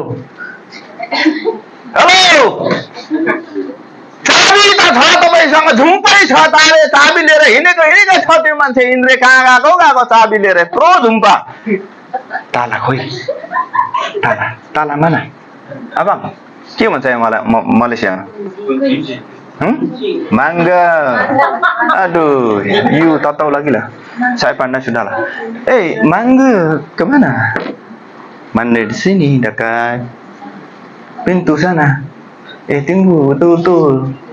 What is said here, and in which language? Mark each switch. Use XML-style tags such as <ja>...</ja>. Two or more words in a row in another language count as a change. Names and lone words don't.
<ne>हेलो, हेलो, चाबी त छ तपाईँसँग, झुम्पै छ, चाबी लिएर हिँडेको छ त्यो मान्छे। इन्द्रे कहाँ गएको चाबी लिएर, यत्रो झुम्पा। ताला खोइ, ताला माना। अब के भन्छ मलाई मलेसियामा?</ne> <ms>Mangga. Aduh, you tahu lagi lah. Saya pandai sudah lah. Mangga kemana? Mana di sini dekat pintu sana. Tunggu, betul.</ms>